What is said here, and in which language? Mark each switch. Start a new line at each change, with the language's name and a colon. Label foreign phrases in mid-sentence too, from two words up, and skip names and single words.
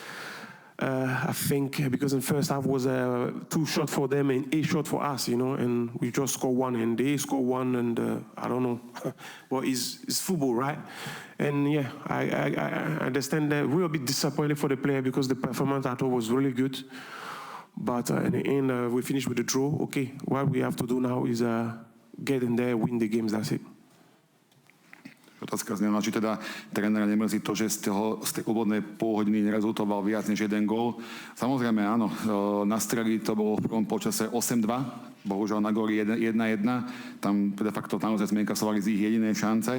English: I think because in first half was 2 shots for them and 8 shots for us, you know, and we just score 1 and they score 1 and I don't know, but it's football, right? And yeah, I understand that we were a bit disappointed for the player because the performance I thought was really good, but in the end we finished with a draw. Okay, what we have to do now is get in there, win the games. That's it.
Slovak: Otázka znela, či teda trénera nemrzí to, že z tej úvodnej pol hodiny nerezultoval viac než jeden gól. Samozrejme áno, na streli to bolo v prvom polčase 8-2, bohužiaľ na góli 1-1, tam de facto naozaj sme inkasovali z ich jedinej šance.